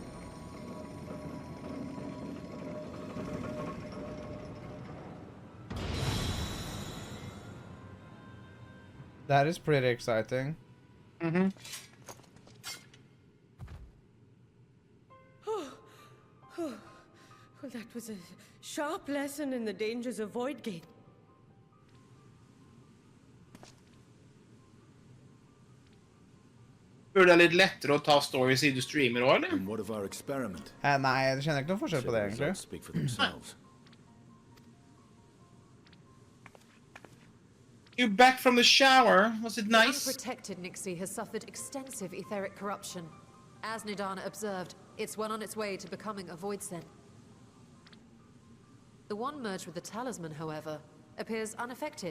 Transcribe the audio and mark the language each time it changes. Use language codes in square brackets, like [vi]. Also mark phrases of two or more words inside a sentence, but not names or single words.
[en] That is pretty exciting. Mm-hmm. Well, that was a sharp lesson in the dangers of Void Gate. [no] Burde det litt lettere å ta stories i du streamer også, eller? [en] And what of our experiment? [no] Nei, jeg kjenner ikke noen forskjell på det, egentlig. [en] Results speak for themselves. You back from the shower? Was it The nice? unprotected Nixie has suffered extensive etheric corruption. As Nidana observed, it's well on its way to becoming a void scent. The one merged with the talisman, however, appears unaffected.